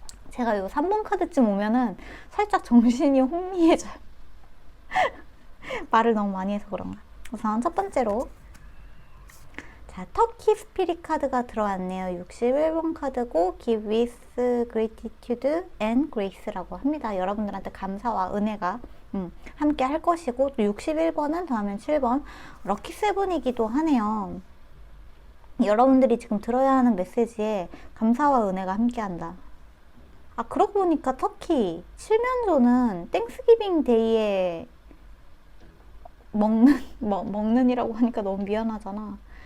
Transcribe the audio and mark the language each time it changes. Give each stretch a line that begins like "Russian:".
Korean: 제가 요 3번 카드쯤 오면은 살짝 정신이 혼미해져요. 말을 너무 많이 해서 그런가. 우선 첫 번째로 자, 터키 스피릿 카드가 들어왔네요. 61번 카드고
English: Give with gratitude and grace
Korean: 라고 합니다. 여러분들한테 감사와 은혜가 함께 할 것이고, 또 61번은 더하면 7번 럭키 세븐이기도 하네요. 여러분들이 지금 들어야 하는 메시지에 감사와 은혜가 함께 한다. 그러고 보니까 터키 칠면조는 땡스기빙 데이에 먹는이라고 하니까 너무 미안하잖아.